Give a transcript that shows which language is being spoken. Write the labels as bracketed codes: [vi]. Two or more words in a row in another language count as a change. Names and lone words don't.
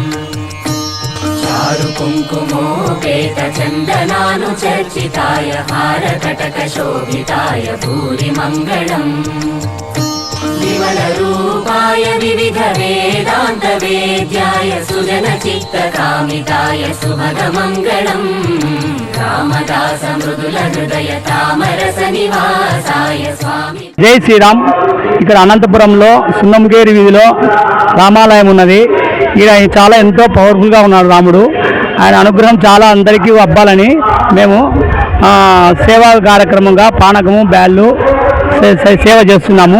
[sa] चारुकुङ्कुमोपेतचन्दनानुचर्चिताय हारकटकशोभिताय भूरिमङ्गलम् विमलरूपाय विविधवेदान्तवेद्याय सुजनचित्तकामिताय सुभगमङ्गलम् रामदास मृदुल हृदय तामरस निवासाय स्वामी. [te] జై శ్రీరామ్. ఇక్కడ అనంతపురంలో సున్నంగేరి వీధిలో రామాలయం ఉన్నది. ఈయన చాలా ఎంతో పవర్ఫుల్గా ఉన్నాడు రాముడు. ఆయన అనుగ్రహం చాలా అందరికీ అవ్వాలని మేము సేవా కార్యక్రమంగా పానకము, బ్యాళ్ళు సేవ చేస్తున్నాము.